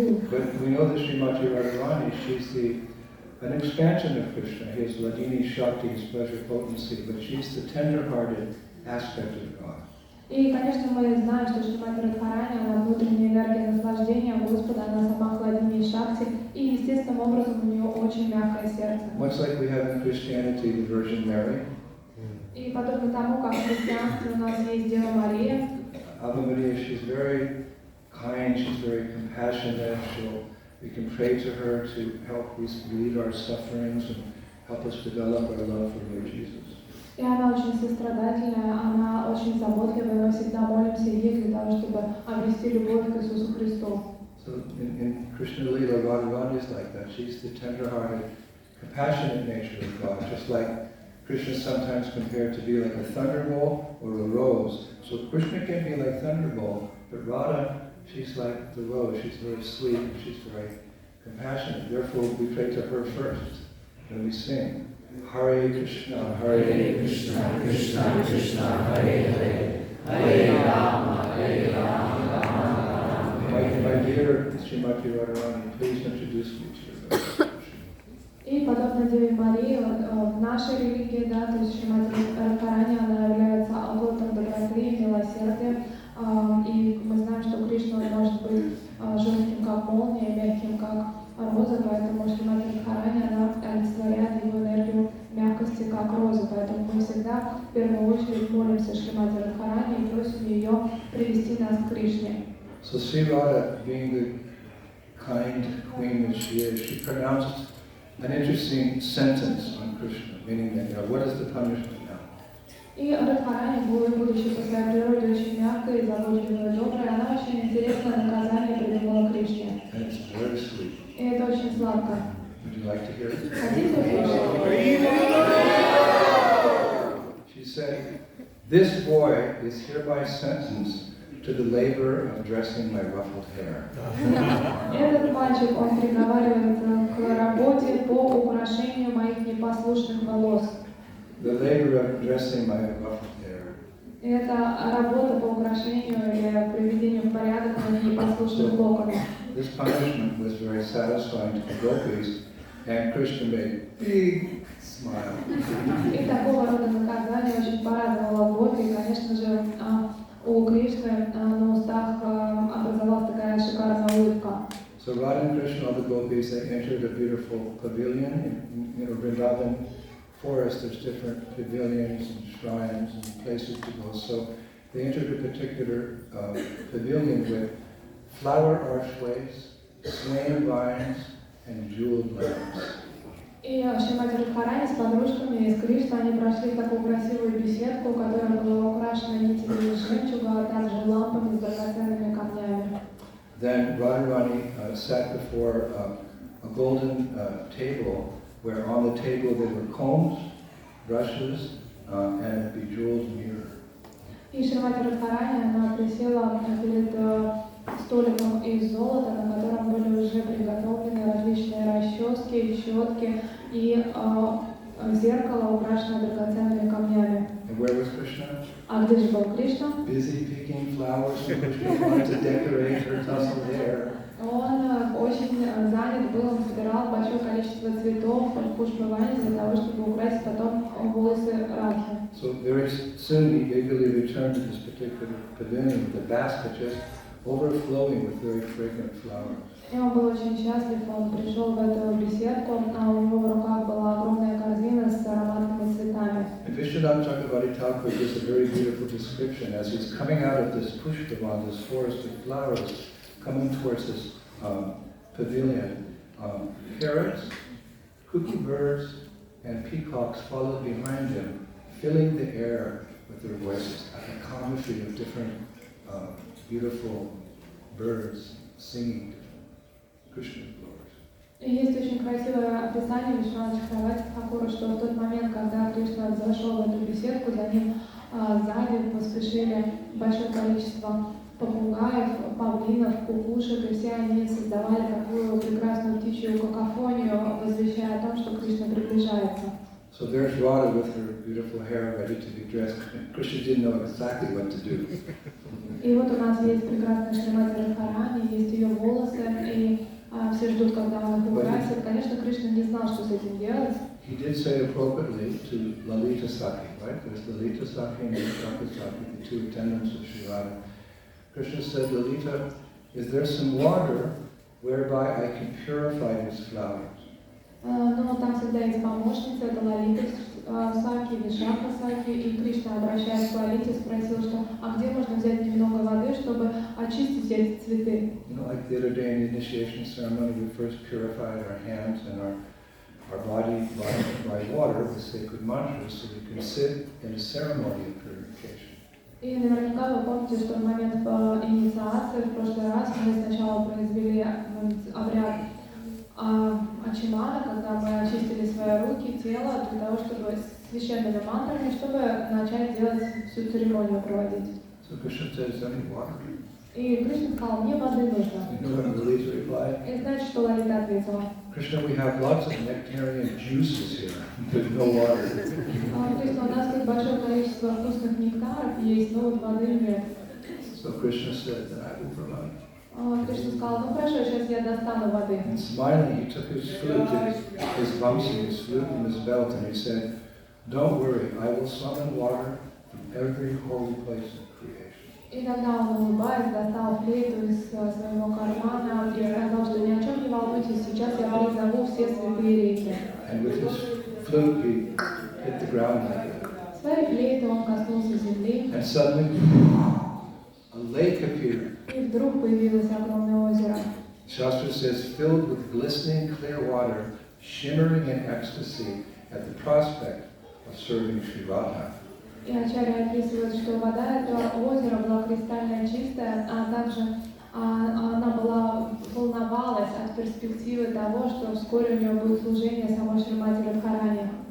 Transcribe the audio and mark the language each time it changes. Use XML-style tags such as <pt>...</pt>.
<en>But we know that Srimati Radharani, she's an expansion of Krishna. He is Ladini Shakti, his pleasure potency, but she's the tender-hearted aspect of God.</en> <ru>И, конечно, мы знаем, что Шримати Радхарани, она внутренняя энергия наслаждения Господа, она сама Хладини Шакти, и естественным образом у нее очень мягкое сердце.</ru> <en>Much like we have in Christianity the Virgin Mary.</en> <ru>И подобно тому, как в христианстве у нас есть Дева Мария,</ru> <en>Ave Maria, she's very kind, she's very compassionate. We can pray to her to help relieve our sufferings and help us develop our love for Lord Jesus.</en> <ru>и она очень сострадательная, она очень заботливая, мы всегда молимся ей для того, чтобы обрести любовь к Иисусу Христу.</ru> <en>So in Krishna Lila, Radharani is like that. She's the tender-hearted, compassionate nature of God, just like Krishna is sometimes compared to be like a thunderbolt or a rose. So Krishna can be like thunderbolt, but Radha, she's like the rose. She's very sweet and she's very compassionate. Therefore, we pray to her first when we sing.</en> <sa>Hare Krishna, Krishna, Krishna, Hare Hare, Hare Rama, Rama.</sa> <en>My dear Srimati Radharani, please introduce me to your</en> <ru>И подобно Деве Марии, в нашей религии, да, то есть Шримати Радхарани, она является оплотом доброты и милосердия. И мы знаем, что Кришна может быть жестким, как молния, мягким, как роза, поэтому Шримати Радхарани, она олицетворяет его энергию мягкости, как роза. Поэтому мы всегда в первую очередь молимся Шримати Радхарани и просим ее привести нас к Кришне.</ru> <en>So Sri Radha, being the kind queen that she is, she pronounced an interesting sentence on Krishna, meaning that, what is the punishment now?</en> <ru>И Радхарани, будучи по своей природе очень мягкой, заботливой, доброй, она очень интересное наказание придумала Кришне.</ru> <en>And it's very sweet.</en> <ru>И это очень сладко.</ru> <en>Would you like to hear it?</en> <ru>Хотите услышать?</ru> <en>She said, this boy is hereby sentenced to the labor of dressing my ruffled hair.</en> <ru>Этот мальчик, он приговаривается к работе по украшению моих непослушных волос.</ru> <en>The labor of dressing my ruffled hair.</en> <ru>Это работа по украшению или приведению в порядок моих непослушных локонов.</ru> <en>This punishment was very satisfying to the gopis, and Krishna made a big smile.</en> <ru>И такого рода наказание очень порадовало гопи. И, конечно же, у Кришны на устах образовалась такая шикарная улыбка.</ru> <en>So Radha and Krishna, all the gopis, they entered a beautiful pavilion in Vrindavan forest. There's different pavilions and shrines and places to go. So they entered a particular pavilion with flower archways, swaying vines, and jeweled lamps.</en> <ru>И Шримати Радхарани с подружками из Кришны, они прошли в такую красивую беседку, которая была украшена нитями жемчуга, а также лампами с драгоценными камнями.</ru> <en>Then Radharani sat before a golden table, where on the table there were combs, brushes, and a bejeweled mirror.</en> <ru>И Шримати Радхарани, она присела перед столиком из золота, на котором были уже приготовлены различные расчески, щетки и зеркало, украшенное драгоценными камнями.</ru> <en>And where was Krishna?</en> <ru>А где же был Кришна?</ru> <en>Busy picking flowers for Krishna wanted to decorate her tousled hair.</en> <ru>Он очень занят был, он собирал большое количество цветов, пушпавани для того, чтобы украсить потом волосы Радхи.</ru> <en>So very soon he eagerly returned to this particular pavilion with a basket just overflowing with very fragrant flowers.</en> <ru>И он был очень счастлив, он пришел в эту беседку, а у него в руках была огромная корзина с ароматными цветами.</ru> <en>And Vishwanath Chakravarti Thakur gives a very beautiful description as he's coming out of this pushpavan, this forest of flowers, coming towards this pavilion. Parrots, cuckoo birds, and peacocks followed behind him, filling the air with their voices. A commentary of different beautiful birds singing Krishna's glories.</en> <ru>И есть очень красивое описание Вишванатха Чакраварти Тхакура, что в тот момент, когда Кришна зашел в эту беседку, за ним сзади поспешили большое количество попугаев, павлинов, кукушек, и все они создавали такую прекрасную птичью какофонию, возвещая о том, что Кришна приближается.</ru> <en>So there's Radha with her beautiful hair ready to be dressed. Krishna didn't know exactly what to do.</en> <ru>И вот у нас есть прекрасная Шримати Радхарани, есть ее волосы, и все ждут, когда он их украсит. Конечно, Кришна не знал, что с этим делать.</ru> <en>He did say appropriately to Lalita Sakhi, right? There's Lalita Sakhi and Vishaka Sakhi, the two attendants of Sri Radha. Krishna said, Lalita, is there some water whereby I can purify these flowers?</en> <ru>Но там всегда есть помощница, это Лалита Саки, Вишака Саки, и Кришна, обращаясь к Лалите, спросил, что а где можно взять немного воды, чтобы очистить эти цветы?</ru> <en>You know, like the other day in the initiation ceremony, we first purified our hands and our body by water with sacred mantras, so we can sit in a ceremony of purification.</en> <ru>И наверняка вы помните, что в момент инициации в прошлый раз мы сначала произвели обряд Ачимана, когда мы очистили свои руки, тело, для того, чтобы священными мантрами, чтобы начать делать всю церемонию проводить.</ru> <en>So Krishna says, I need water.</en> <ru>И Кришна сказал, мне воды нужно.</ru> <en>You know what Lalita replied?</en> <ru>И знаете, что Лалита ответила?</ru> <en>Krishna, we have lots of nectarian juices here. There's no water.</en> <ru>Кришна, у нас тут большое количество вкусных нектаров есть, но вот воды нет.</ru> <en>So Krishna said, then I will provide.</en> <ru>Кришна сказал, ну хорошо, сейчас я достану воды.</ru> <en>And smiling, he took his flute, his vamsi, his flute in his belt, and he said, don't worry, I will summon water from every holy place in creation.</en> <ru>И тогда он, улыбаясь, достал флейту из своего кармана и сказал, что ни о чем не волнуйтесь, сейчас я призову все святые реки.</ru> <en>And with his flute, he hit the ground like that.</en> <ru>Своей флейтой он коснулся земли.</ru> <en>And suddenly, a lake appeared.</en> <ru>И вдруг появилось огромное озеро.</ru> <en>Shastra says, filled with glistening clear water, shimmering in ecstasy at the prospect of serving Sri Radha.</en> <ru>И Ачарья описывает, что вода этого озера была кристально чистая, а также она волновалась от перспективы того, что вскоре у нее будет служение самой Шримати Радхарани.</ru>